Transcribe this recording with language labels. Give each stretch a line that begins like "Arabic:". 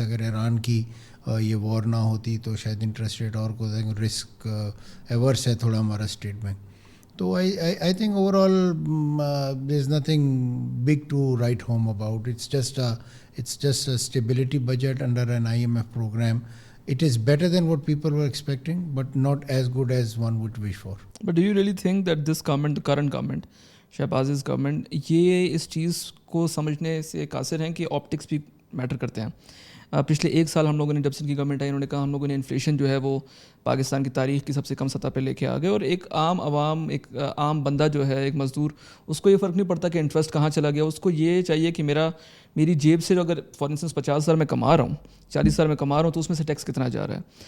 Urdu: اگر ایران کی یہ وار نہ ہوتی تو شاید انٹرسٹ ریٹ اور کو رسک ایورس ہے تھوڑا ہمارا اسٹیٹ بینک.
English: تو I think overall there is nothing big to write home about. It's just a stability budget under an IMF program. It is better than what people were expecting, but not as good as one would wish for. But do you really think that this government, the current government,
Urdu: شہباز's government, یہ اس چیز کو سمجھنے سے قاصر ہیں کہ optics بھی metre کرتے ہیں؟ پچھلے ایک سال ہم لوگوں نے جب سے ان کی گورنمنٹ آئی, انہوں نے کہا ہم لوگوں نے انفلیشن جو ہے وہ پاکستان کی تاریخ کی سب سے کم سطح پہ لے کے آ گئے, اور ایک عام عوام, ایک عام بندہ جو ہے, ایک مزدور, اس کو یہ فرق نہیں پڑتا کہ انٹرسٹ کہاں چلا گیا. اس کو یہ چاہیے کہ میری جیب سے جو اگر فار انسٹنس 50,000 میں کما رہا ہوں, 40,000 میں کما رہا ہوں, تو اس میں سے ٹیکس کتنا جا رہا ہے.